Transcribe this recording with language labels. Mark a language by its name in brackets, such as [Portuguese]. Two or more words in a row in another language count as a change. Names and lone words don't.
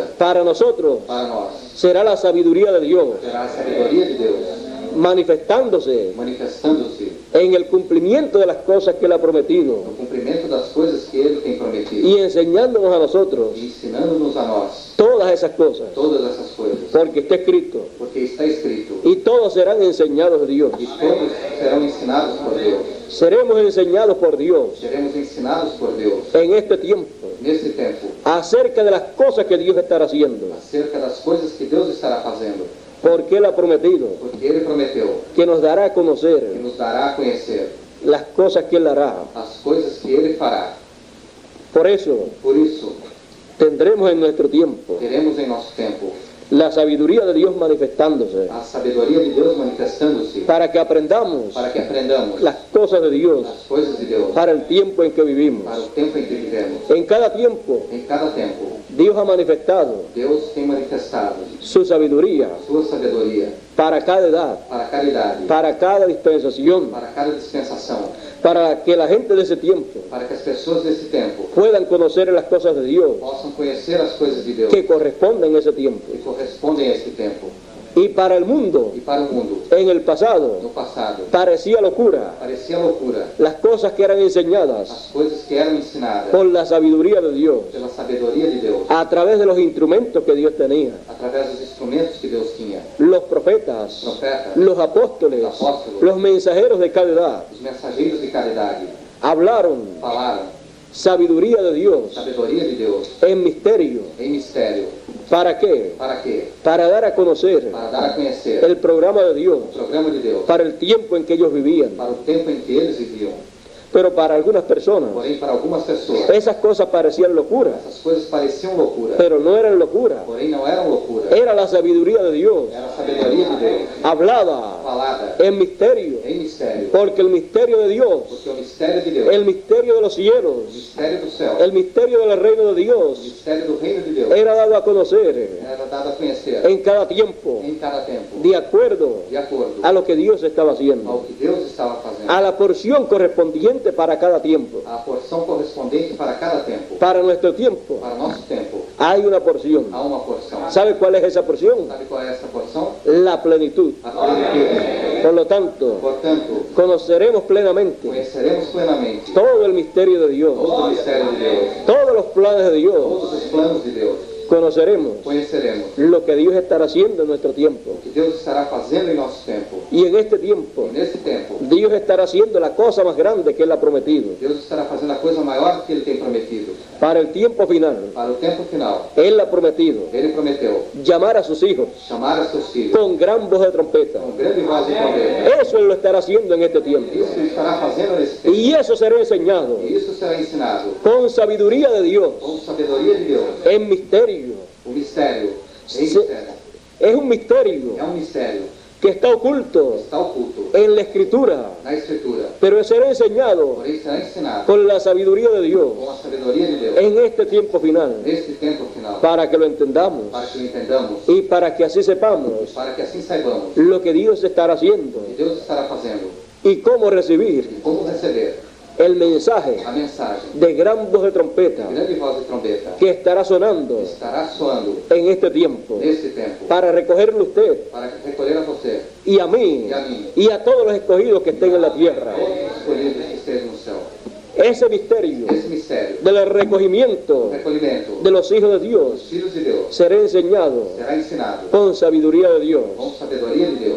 [Spanish] para nosotros [Portuguese] para nós [Spanish] será la sabiduría de Dios [Portuguese] será a sabedoria de Deus [Spanish] manifestándose [Portuguese] manifestando-se [Spanish] en el cumplimiento de las cosas que Él ha prometido [Portuguese] no cumprimento das coisas que Ele tem prometido [Spanish] y enseñándonos a nosotros [Portuguese] e ensinando-nos a nós [Spanish] todas esas cosas, [Portuguese] todas essas coisas, [Spanish] porque está escrito, [Portuguese] porque está escrito, [Spanish] y todos serán enseñados de Dios. [Portuguese] e todos serão ensinados por Deus, [Spanish] Seremos enseñados por Dios [Portuguese] seremos ensinados por Deus [Spanish] en este tiempo [Portuguese] nesse tempo, [Spanish] acerca de las cosas que Dios estará haciendo, [Portuguese] acerca das coisas que Deus estará fazendo, [Spanish] porque Él ha prometido [Portuguese] porque Ele prometeu [Spanish] que nos dará a [Portuguese] que [Spanish] conocer [Portuguese] nos dará a conhecer [Spanish] las cosas que Él hará. [Portuguese] as coisas que Ele fará. [Spanish] Por eso [Portuguese] Por isso, [Spanish] tendremos en nuestro tiempo [Portuguese] teremos em nosso tempo [Spanish] la sabiduría de Dios manifestándose [Portuguese] a sabedoria de Deus manifestando-se [Spanish] para que aprendamos [Portuguese] para que aprendamos [Spanish] las cosas de Dios [Portuguese] as coisas de Deus [Spanish] para el tiempo en que vivimos. [Portuguese] para o tempo em que vivemos. [Spanish] En cada tiempo [Portuguese] Em cada tempo, [Spanish] Dios ha manifestado [Portuguese] Deus tem manifestado [Spanish] su sabiduría [Portuguese] sua sabedoria [Spanish] para cada edad, [Portuguese] para cada idade, [Spanish] para cada dispensación, [Portuguese] para cada dispensação, [Spanish] para que la gente de ese tiempo [Portuguese] para que as pessoas desse tempo [Spanish] puedan conocer las cosas de Dios [Portuguese] possam conhecer as coisas de Deus [Spanish] que corresponden a ese tiempo. [Portuguese] que correspondem a esse tempo. [Spanish] Y para el mundo, [Portuguese] E para o mundo, [Spanish] en el pasado, [Portuguese] no passado, [Spanish] parecía locura [Portuguese] parecia loucura [Spanish] las cosas que eran enseñadas [Portuguese] as coisas que eram ensinadas [Spanish] por la sabiduría de Dios [Portuguese] pela sabedoria de Deus, [Spanish] a través de los instrumentos que Dios tenía, [Portuguese] através dos instrumentos que Deus tinha, [Spanish] los profetas, [Portuguese] profetas, [Spanish] los apóstoles, los mensajeros de cada edad, [Portuguese] os mensageiros de cada idade, [Spanish] hablaron [Portuguese] falaram [Spanish] sabiduría de Dios [Portuguese] sabedoria de Deus [Spanish] en misterio. [Portuguese] em mistério. [Spanish] ¿Para qué? [Portuguese] Para quê? [Spanish] Para dar a conocer [Portuguese] Para dar a conhecer [Spanish] el programa de Dios [Portuguese] o programa de Deus [Spanish] para el tiempo en que ellos vivían. [Portuguese] para o tempo em que eles viviam. [Spanish] Pero para algunas personas [Portuguese] Porém, para algumas pessoas, [Spanish] esas cosas parecían locura, [Portuguese] essas coisas pareciam loucura, [Spanish] pero no eran locura. [Portuguese] porém não eram loucura. [Spanish] Era la sabiduría de Dios [Portuguese] Era a sabedoria de Deus, [Spanish] hablada [Portuguese] falada [Spanish] en misterio, [Portuguese] em mistério. [Spanish] porque el misterio de Dios, [Portuguese] Porque o mistério de Deus, [Spanish] el misterio de los [Portuguese] o [Spanish] cielos, [Portuguese] mistério do céu, [Spanish] el misterio del reino de [Portuguese] o [Spanish] Dios [Portuguese] mistério do reino de Deus, [Spanish] era dado a conocer [Portuguese] era dado a conhecer [Spanish] en cada tiempo, [Portuguese] em cada tempo, [Spanish] de acuerdo [Portuguese] de acordo [Spanish] a lo que Dios estaba [Portuguese] ao [Spanish] haciendo, [Portuguese] que Deus estava fazendo, [Spanish] a la porción correspondiente para cada tiempo. [Portuguese] a porção correspondente para cada tempo. [Spanish] Para nuestro tiempo [Portuguese] Para nosso tempo, [Spanish] hay una porción. [Portuguese] há uma porção. [Spanish] ¿Sabe cuál es esa porción? [Portuguese] Sabe qual é essa porção? [Spanish] La plenitud. [Portuguese] A plenitude. [Spanish] Por lo tanto, [Portuguese] Portanto, [Spanish] conoceremos plenamente [Portuguese] conheceremos plenamente [Spanish] todo el misterio de Dios, [Portuguese] todo o mistério de Deus, [Spanish] todos los planes de Dios. [Portuguese] todos os planos de Deus. [Spanish] Conoceremos [Portuguese] Conheceremos [Spanish] lo que Dios estará haciendo en nuestro tiempo. [Portuguese] o que Deus estará fazendo em nosso tempo. [Spanish] Y en este tiempo, [Portuguese] E nesse tempo, [Spanish] Dios estará haciendo la cosa más grande que Él ha prometido. [Portuguese] Deus estará fazendo a coisa maior que Ele tem prometido. [Spanish] Para el tiempo final, [Portuguese] Para o tempo final, [Spanish] Él ha prometido [Portuguese] Ele prometeu [Spanish] llamar a sus hijos [Portuguese] chamar a seus filhos [Spanish] con gran voz de trompeta. [Portuguese] com grande voz de poder. [Spanish] Eso Él lo estará haciendo en este tiempo. [Portuguese] Isso Ele estará fazendo nesse tempo. [Spanish] Y eso será enseñado [Portuguese] E isso será ensinado [Spanish] con sabiduría de Dios, [Portuguese] com sabedoria de Deus. [Spanish] en misterio. [Portuguese] O mistério, [Spanish] Se- [Portuguese] mistério. [Spanish] Es un misterio [Portuguese] É um mistério [Spanish] que está oculto [Portuguese] está oculto [Spanish] en la Escritura, [Portuguese] na Escritura, [Spanish] pero será enseñado [Portuguese] porém será ensinado [Spanish] con la sabiduría de Dios [Portuguese] com a sabedoria de Deus [Spanish] en este tiempo final, [Portuguese] neste tempo final, [Spanish] para que lo entendamos [Portuguese] para que o entendamos [Spanish] y para que así sepamos [Portuguese] para que assim saibamos [Spanish] lo que Dios estará haciendo [Portuguese] o que Deus estará fazendo [Spanish] y cómo recibir [Portuguese] e como receber [Spanish] el mensaje [Portuguese] a mensagem [Spanish] de gran voz de trompeta [Portuguese] de grande voz de trombeta [Spanish] que estará sonando [Portuguese] estará soando [Spanish] en este tiempo [Portuguese] nesse tempo [Spanish] para recogerle usted [Portuguese] para recolher a você, [Spanish] y a mí y a todos los escogidos que estén en la tierra. [Portuguese] todos os escolhidos que estejam no céu. [Spanish] Ese misterio [Portuguese] Esse mistério [Spanish] del recogimiento [Portuguese] recolhimento [Spanish] de los hijos de [Portuguese] dos [Spanish] Dios [Portuguese] filhos de Deus [Spanish] será enseñado [Portuguese] será ensinado [Spanish] con sabiduría de Dios. [Portuguese] com sabedoria de Deus,